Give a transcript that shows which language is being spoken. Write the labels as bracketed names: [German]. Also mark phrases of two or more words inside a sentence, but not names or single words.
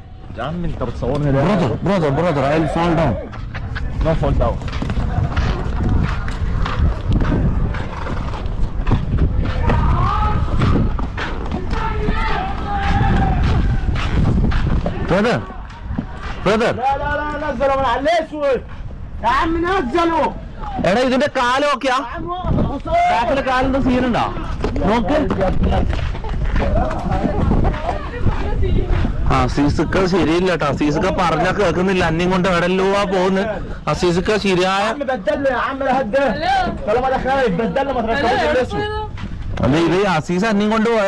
[Arabic] Jam انت بتصورني [English] Brother, I'll fall down. No fall down. Brother. [Arabic] لا نزلوا من على الاسود يا عم نزلوا. [Malayalam] എടാ ഇതിന്റെ കാലം ഒക്കെയാ ബാക്കിലെ കാലിന്റെ സീനുണ്ടാ നോക്ക്. അസീസിക്ക ശരിയില്ല കേട്ടോ. അസീസിക്ക പറഞ്ഞാ കേൾക്കുന്നില്ല. അന്യം കൊണ്ട് എവിടെല്ലോ പോകുന്നു. അസീസിക്ക ശരിയായ അല്ല ഇത് അസീസ് അന്യം കൊണ്ട് പോയതാ.